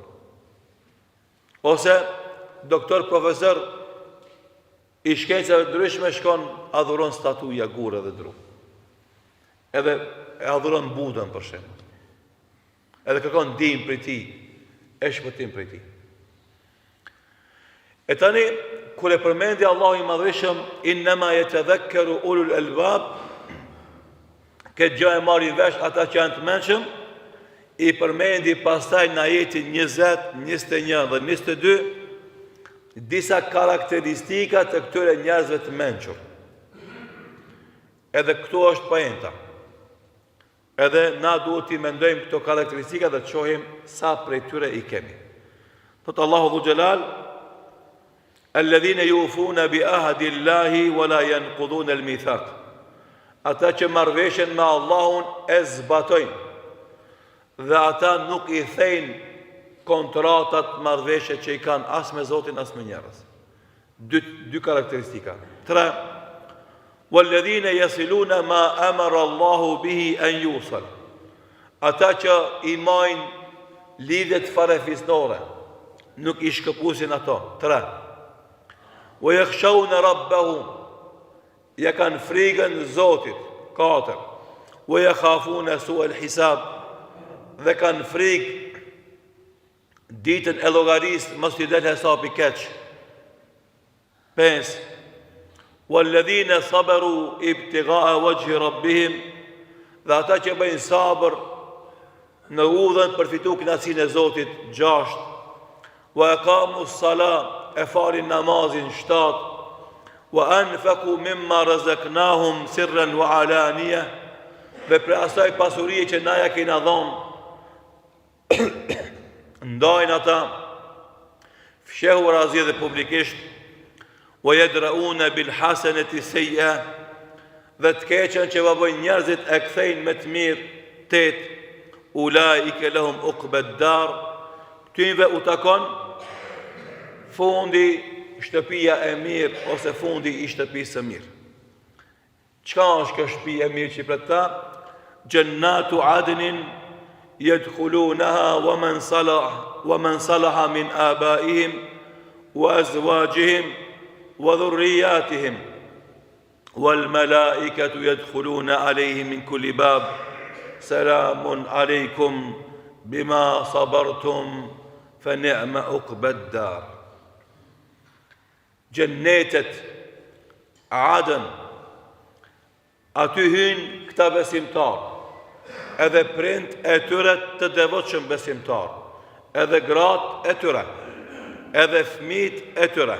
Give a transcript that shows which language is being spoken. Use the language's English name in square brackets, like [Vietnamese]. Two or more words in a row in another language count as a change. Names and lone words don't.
[Albanian] Ose doktor, profesor i shkencave ndryshme shkon adhuron statuja, gurë dhe dru. Edhe e adhuron Budën për shembull. Edhe kërkon ndihmë prej tij, e shpëtim prej tij. E tani, kur e përmendi Allahu i madhëshëm, [Arabic] إنما يتذكر أولو الألباب, [Albanian] këtë gjë e marrin vesh ata që janë të mençëm, i përmendi pastaj në ajetin 20, 21 dhe 22 disa karakteristika të këtyre njerëzve të mençur. Edhe këtu është poenta. Edhe na duhet t'i mendojmë këto karakteristika dhe të shohim sa prej tyre i kemi. Thot Allahu [Arabic] ذو الجلال: "الذين يوفون بعهد الله ولا ينقضون الميثاق." [Albanian] Ata që marrveshjen me Allahun e zbatojnë dhe ata nuk i thejnë kontratat, marrveshje që i kanë as me Zotin as me njerëz. Dy karakteristika. 3. [Arabic] والذين يصلون ما أمر الله به أن يوصل. [Albanian] Ata që i majnë lidhet farefisnore, nuk i shkëpusin ato. 3. [Arabic] ويخشون ربهم, [Albanian] ja kanë frikën Zotit. 4. [Arabic] ويخافون سوء الحساب, [Albanian] dhe kanë frikë ditën e llogarisë mos t'i del hesapi keq. 5. [Arabic] والذين صبروا ابتغاء وجه ربهم, [Albanian] dhe ata që bëjnë sabër në udhën për fitu kënaqësinë e Zotit. 6. [Arabic] وأقاموا الصلاة, [Albanian] e falin namazin. 7. [Arabic] وأنفقوا مما رزقناهم سرا وعلانية, [Albanian] dhe për asaj pasurie që na ja kena dhënë ndajnë ata fshehur azi dhe publikisht. [Arabic] ويدرءون بالحسنة السيئة, [Albanian] dhe të keqen që bëjnë njerëzit e kthejnë me të mirë. 8. [Arabic] أولئك لهم عقبى الدار, [Albanian] këtyve u takon fundi shtëpia e mirë ose fundi i shtëpisë së mirë. Çka është kjo shtëpi e mirë që për ta? [Arabic] جنات عدن يدخلونها ومن صلح من آبائهم وأزواجهم وذرياتهم والملائكة يدخلون عليهم من كل باب سلام عليكم بما صبرتم فنعم عقبى الدار. [Albanian] Gjennetet Adn, aty hynë këta besimtar, edhe prind e tyre të devotshëm besimtar, edhe gratë e tyre, edhe fëmijët e tyre.